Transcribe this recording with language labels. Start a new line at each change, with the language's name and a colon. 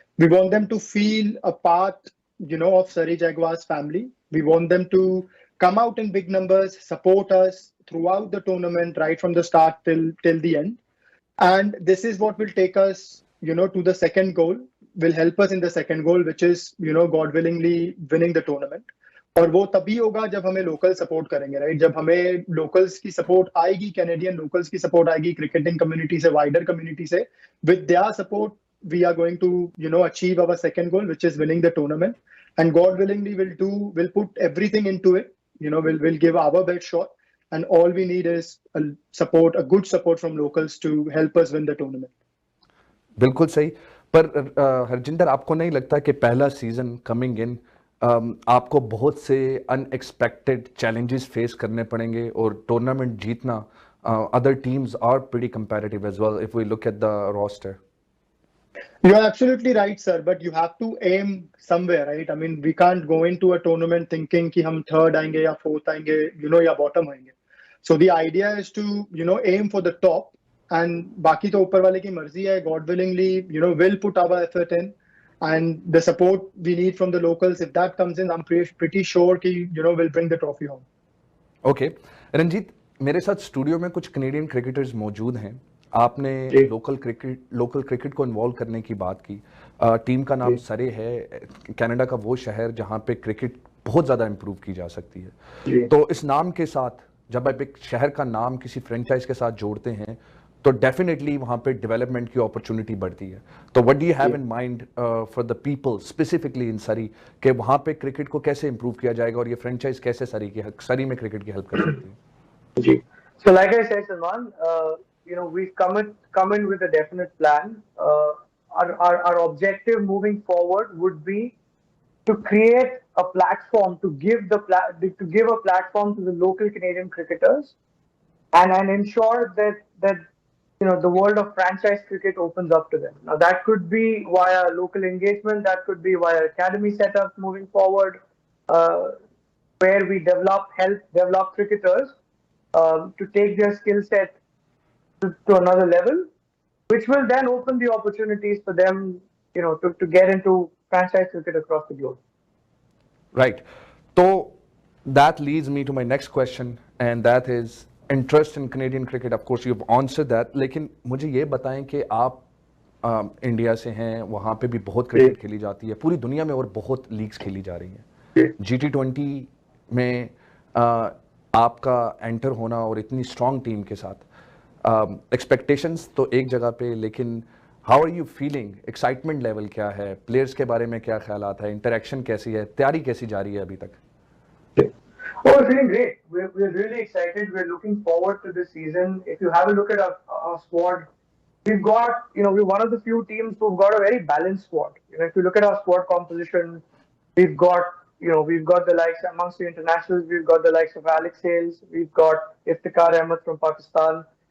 English: We want them to feel a part, of Surrey Jaguars family. We want them to come out in big numbers, support us throughout the tournament, right from the start till the end. And this is what will take us, to the second goal, will help us in the second goal, which is, God willingly winning the tournament.
Hindi: और वो तभी होगा जब हमें local support करेंगे, right? जब हमें locals की सपोर्ट आएगी, कैनेडियन लोकल्स की सपोर्ट आएगी, क्रिकेटिंग कम्युनिटी से, वाइडर कम्युनिटी से, with their support
English: we are going to achieve our second goal, which is winning the tournament. And God willingly will put everything into it. We'll give our best shot, and all we need is a good support from locals to help us win the tournament.
Hindi: बिल्कुल सही। पर हरजिंदर, आपको नहीं लगता कि पहला season coming in आपको बहुत से अनएक्सपेक्टेड चैलेंजेस फेस करने पड़ेंगे, और टूर्नामेंट जीतना,
English: Other teams are pretty comparative as well if we look at the roster? You're absolutely right, sir. But you have to aim somewhere, right? I mean, we can't go into a tournament thinking
Hindi: कि हम third आएंगे या fourth आएंगे, या bottom आएंगे.
English: So the idea is to, aim for the top, and
Hindi: बाकी तो ऊपर वाले की मर्जी है.
English: God willingly, will put our effort in, and the support we need from the locals, if that comes in, I'm pretty sure कि, we'll bring the trophy home.
Hindi: Okay, Ranjit, मेरे साथ स्टूडियो में कुछ कनेडियन क्रिकेटर्स मौजूद हैं। आपने local cricket को involve करने की बात की। टीम का नाम सरे है, कनाडा का वो शहर जहां पे क्रिकेट बहुत ज़्यादा इम्प्रूव की जा सकती है। तो इस नाम के साथ जब आप एक शहर का नाम किसी फ्रेंचाइज के साथ जोड़ते हैं तो डेफिनेटली वहां पे डेवलपमेंट की अपॉर्चुनिटी बढ़ती है। तो
English: what do you have in mind for the people specifically in Surrey,
Hindi: कि वहां पे क्रिकेट को कैसे इम्प्रूव किया जाएगा और ये फ्रेंचाइज कैसे सरी में क्रिकेट की हेल्प कर सकती है?
English: जी, so like I said, Salman, we've come in with a definite plan. Our objective moving forward would be to create a platform, to give a platform to the local Canadian cricketers, and ensure that the world of franchise cricket opens up to them. Now that could be via local engagement, that could be via academy setups moving forward, where we help develop cricketers to take their skill set to another level, which will then open the opportunities for them, to get into franchise cricket across the globe. Right. So that leads me to my next question, and that is interest in Canadian cricket. Of course, you've answered that.
Hindi: लेकिन मुझे ये बताएं कि आप India से हैं, वहाँ पे भी बहुत क्रिकेट खेली जाती है, पूरी दुनिया में और बहुत लीग्स खेली जा रही हैं। GT20 में आपका एंटर होना और इतनी स्ट्रॉन्ग टीम के साथ, एक्सपेक्टेशंस तो एक जगह पे, लेकिन
English: How are you feeling?
Hindi: Excitement level क्या है? प्लेयर्स के बारे में क्या ख्यालात है? इंटरेक्शन कैसी है? तैयारी कैसी जा रही है अभी तक?
English: Oh, we're feeling great. We're really excited. We're looking forward to this season. If you have a look at our squad, we've got, we're one of the few teams who've got a very balanced squad. If you look at our squad composition, we've got the likes amongst the internationals. We've got the likes of Alex Hales. We've got Iftikhar Ahmed from Pakistan.